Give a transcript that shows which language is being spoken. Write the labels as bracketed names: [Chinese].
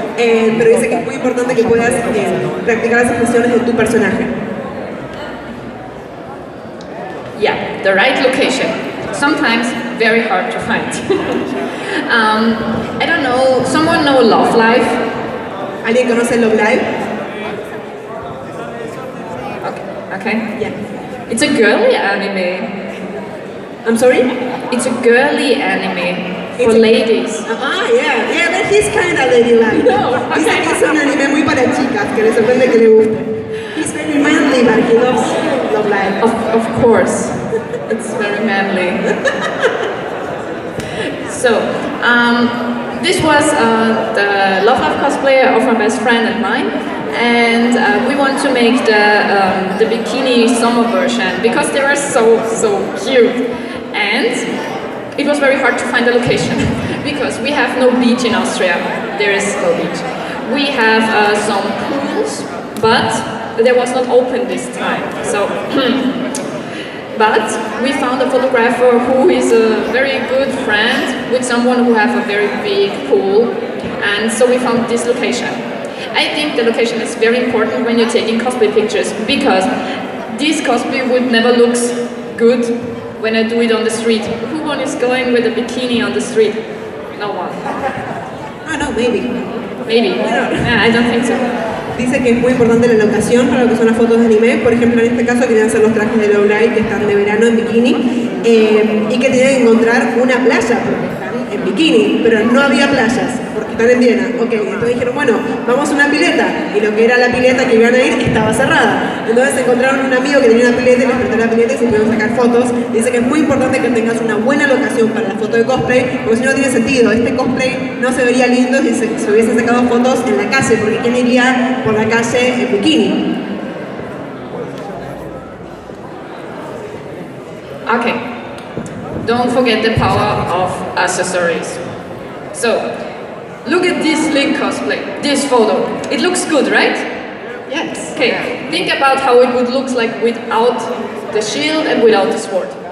[Spanish] Pero dice que es muy importante que puedas practicar las expresiones de tu personaje. [English] Yeah, the right location. Sometimes very hard to find. I don't know, someone know Love Live? [Spanish] ¿Alguien conoce Love Live? [English] Okay. Yeah. It's a girly anime. I'm sorry? It's a girly anime for ladies. Yeah, but he's kind of ladylike. No. [Spanish] Dice que es un anime muy para chicas, que le sorprende que le guste. [English] He's very manly, but he loves Love Live. Of course, it's very manly. So, this was the Love Live cosplay of my best friend and mine, and we want to make the bikini summer version because they are so cute, and it was very hard to find a location because we have no beach in Austria. There is no beach. We have some pools, but there was not open this time. So, but we found a photographer who is a very good friend with someone who has a very big pool, and so we found this location. I think the location is very important when you're taking cosplay pictures because this cosplay would never look good when I do it on the street. Who one is going with a bikini on the street? No one. Ah, no, maybe. Maybe. Yeah, I don't think so. [Spanish] Dice que es muy importante la locación para lo que son las fotos de anime. Por ejemplo, en este caso querían hacer los trajes de Low Light que están de verano en bikini y que tenían que encontrar una playa porque están en bikini, pero no había playas porque están en Viena. Ok, entonces dijeron, bueno, vamos a una pileta y lo que era la pileta que iban a ir estaba cerrada. Entonces encontraron un amigo que tenía una pileta y les prestó la pileta y se pudieron sacar fotos. Dice que es muy importante que tengas una buena locación para la foto de cosplay porque si no tiene sentido. Este cosplay no se vería lindo si se hubiesen sacado fotos en la calle porque ¿quién iría por la calle en bikini? [English] Okay, don't forget the power of accessories. So, look at this Link cosplay, this photo. It looks good, right? Yes. Okay, think about how it would look like without the shield and without the sword.